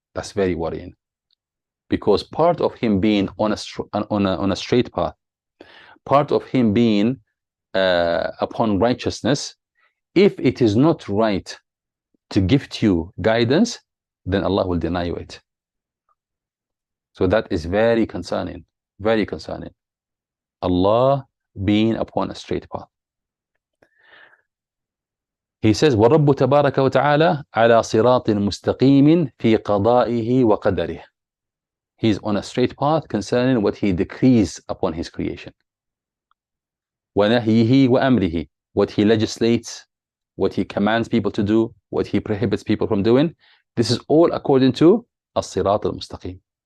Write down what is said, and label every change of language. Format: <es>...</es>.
<en>That's very worrying, because part of him being on a straight path, part of him being upon righteousness, if it is not right to gift you guidance, then Allah will deny you it. So that is very concerning, very concerning. Allah being upon a straight path. He says,</en> <ar>وَرَبُّ تَبَارَكَ وَتَعَالَى عَلَى صِرَاطٍ مُسْتَقِيمٍ فِي قَضَائِهِ وَقَدَرِهِ.</ar> <en>He's on a straight path concerning what he decrees upon his creation.</en> <ar>وَنَهْيِهِ وَأَمْرِهِ.</ar> <en>What he legislates, what he commands people to do, what he prohibits people from doing. This is all according to الصراط المستقيم.</en>